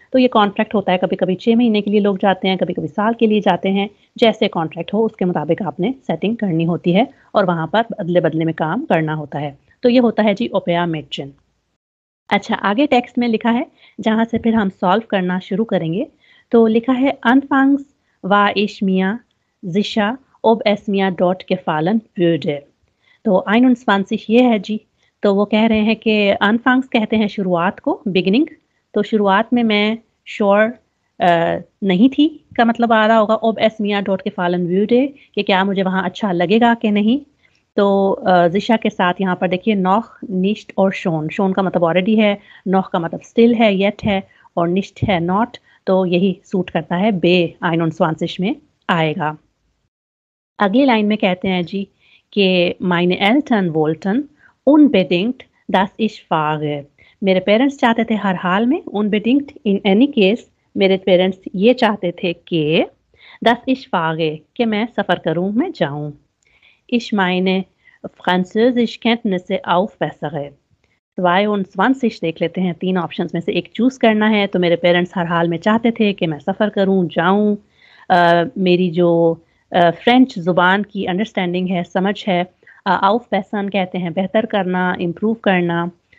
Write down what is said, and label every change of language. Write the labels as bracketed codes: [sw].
[hi] तो ये कॉन्ट्रैक्ट होता है, कभी-कभी 6 महीने के लिए लोग जाते हैं, कभी-कभी साल के लिए जाते हैं। जैसे कॉन्ट्रैक्ट हो उसके मुताबिक आपने सेटिंग करनी होती है और वहाँ पर बदले-बदले में काम करना होता है। तो ये होता है जी ओपेया मेडचिन। अच्छा, आगे टेक्स्ट में लिखा है, जहाँ से फिर हम सॉल्व करना शुरू करेंगे। तो लिखा है [de] Anfangs war ich mir sicher, ob es mir dort gefallen würde। [hi] तो 21 ये है जी। तो वो कह रहे हैं कि Anfangs कहते हैं शुरुआत को, बिगिनिंग। तो शुरुआत में मैं श्योर नहीं थी का मतलब आ रहा होगा [de] ob es mir dort gefallen würde, [hi] कि क्या मुझे वहाँ अच्छा लगेगा कि नहीं। तो ज़िशा के साथ यहाँ पर देखिए नॉख, निश्ट और शोन। शोन का मतलब ऑलरेडी है, नॉख का मतलब स्टिल है, येट है और निश्ट है नॉट। तो यही सूट करता है, बे 21 में आएगा। अगली लाइन में कहते हैं जी कि [de] meine Eltern wollten unbedingt, dass ich fahre। [hi] मेरे पेरेंट्स चाहते थे हर हाल में, unbedingt [en] in any case। [hi] मेरे पेरेंट्स ये चाहते थे कि [de] dass ich fahre, [hi] कि मैं सफ़र करूँ, मैं जाऊँ। [de] Ich meine Französischkenntnisse aufbessere। [hi] 22 देख लेते हैं, 3 ऑप्शंस में से एक चूज़ करना है। तो मेरे पेरेंट्स हर हाल में चाहते थे कि मैं सफ़र करूँ, जाऊँ। मेरी जो फ्रेंच ज़ुबान की अंडरस्टैंडिंग है, समझ है, aufbessern कहते हैं बेहतर करना, इम्प्रूव करना।